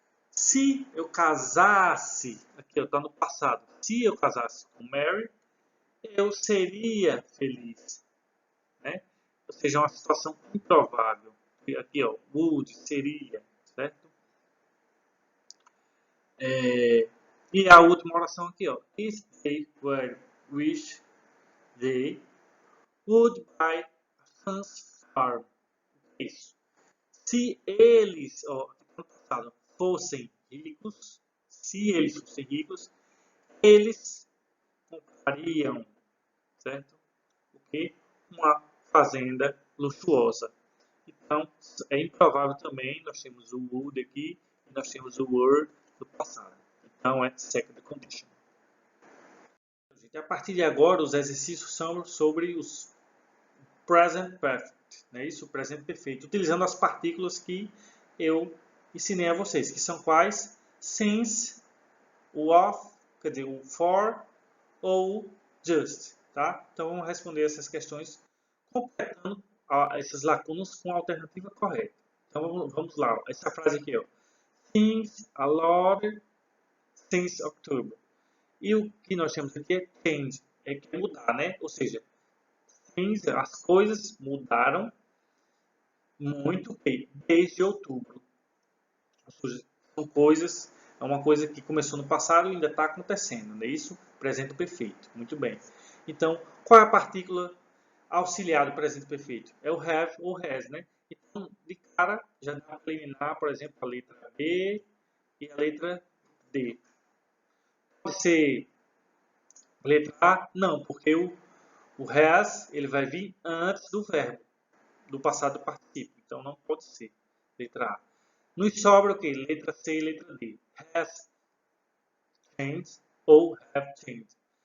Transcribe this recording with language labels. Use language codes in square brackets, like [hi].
[pt] Se eu casasse, aqui está no passado, se eu casasse com Mary, eu seria feliz, né? Ou seja, é uma situação improvável. Aqui, ó, would, seria, certo? E a última oração aqui, ó. [en] If they were rich, they would buy a fancy farm. [pt] Isso. Se eles, ó, no passado, fossem ricos, se eles fossem ricos, eles comprariam, certo? Porque uma fazenda luxuosa. Então, é improvável também, nós temos o would aqui e nós temos o were do passado. Então, é second condition. A partir de agora, os exercícios são sobre os present perfect, né? Isso, o presente perfeito, utilizando as partículas que eu ensinei a vocês, que são quais? Since, o of, quer dizer, o for ou just, tá? Então vamos responder essas questões completando essas lacunas com a alternativa correta. Então vamos lá, essa frase aqui, ó. [en] Things a lot since October. [pt] E o que nós temos aqui é change, é que é mudar, né? Ou seja, things, as coisas mudaram muito desde outubro. Ou seja, são coisas, é uma coisa que começou no passado e ainda está acontecendo, não é isso? Presente perfeito. Muito bem. Então, qual é a partícula auxiliar do presente perfeito? É o have ou has, né? Então, de cara, já dá para eliminar, por exemplo, a letra B e a letra D. Pode ser letra A? Não, porque O has, ele vai vir antes do verbo, do passado particípio. Então, não pode ser. Letra A. Nos sobra o quê? Letra C e letra D. Has changed ou have changed.